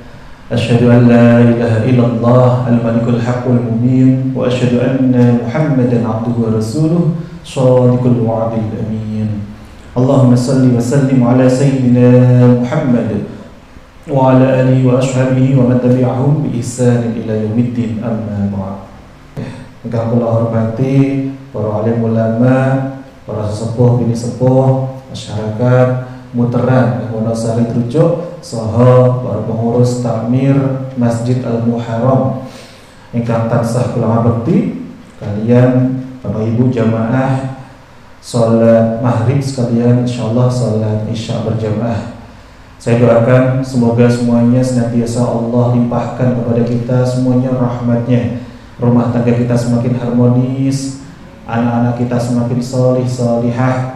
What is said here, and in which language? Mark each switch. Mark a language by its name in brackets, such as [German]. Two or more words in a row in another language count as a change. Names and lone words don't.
[Arabic] أشهد أن لا إله إلا الله الملك الحق المبين وأشهد أن محمدا عبده ورسوله صادق الوعد الأمين. اللهم صل وسلم على سيدنا محمد وعلى آله وأصحابه ومن تبعهم بإحسان إلى يوم الدين، أما بعد. [Javanese] Engkau kula hormati para alim ulama, para sesepuh bini sepuh, masyarakat Muteran, Wonosari Trucuk, saha para pengurus takmir Masjid Al-Muharram ingkang tansah kula bekti kalian Bapak Ibu jamaah sholat maghrib sekalian, insyaallah sholat isya berjamaah. [Indonesian] Saya doakan semoga semuanya senantiasa Allah limpahkan kepada kita semuanya rahmatnya, rumah tangga kita semakin harmonis, anak-anak kita semakin solih solihah.